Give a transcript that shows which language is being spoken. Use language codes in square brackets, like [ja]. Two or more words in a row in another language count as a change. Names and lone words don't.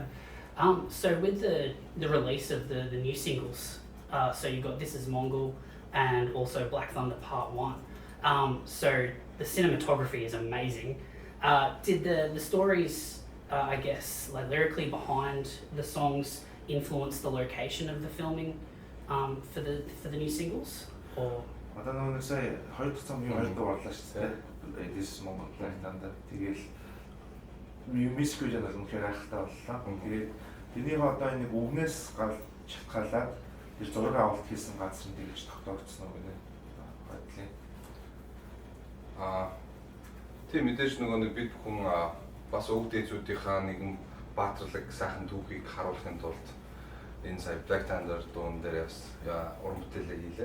[en] So with the release of the new singles, so you got This Is Mongol and also Black Thunder Part 1. So the cinematography is amazing. Did the stories, I guess, like lyrically behind the songs influence the location of the filming for the new singles? Or [mn] Одоо нэг сая хоёр дахь цомгийн хоёр дахь орлоо шүү дээ. this is Mongol Thunder. Тэгээд [en] music video [mn] нь үнэхээр хайртай боллоо. Тэгээд тэнийг одоо нэг үгнээс шалтгаалаад тэр зураг авалт хийсэн газар нь тэгж тогтоогдсон уу гэнэ. Бодлоо. Тийм мэдээж нөгөө нэг бид бүхэн бас өвд дэзүүдийнхаа нэгэн бааtruлаг сайхан түүхийг харуулахын тулд энэ сая Black Thunder дуун дээр бас уран бүтээлээ хийлээ.